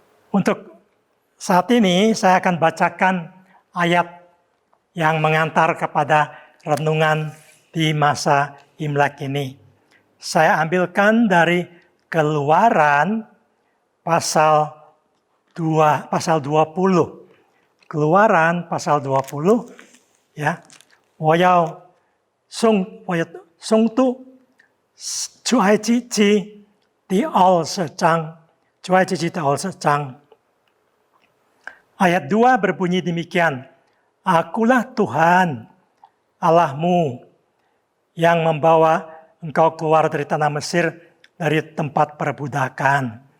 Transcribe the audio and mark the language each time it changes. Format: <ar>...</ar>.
<id>Untuk saat ini saya akan bacakan ayat yang mengantar kepada renungan di masa Imlek ini. Saya ambilkan dari Keluaran pasal 20. Keluaran pasal 20 ya.</id> <zh>我要诵读出埃及记第20章，出埃及记第20章。</zh> <id>Ayat 2 berbunyi demikian, Akulah Tuhan Allahmu yang membawa engkau keluar dari tanah Mesir dari tempat perbudakan.</id>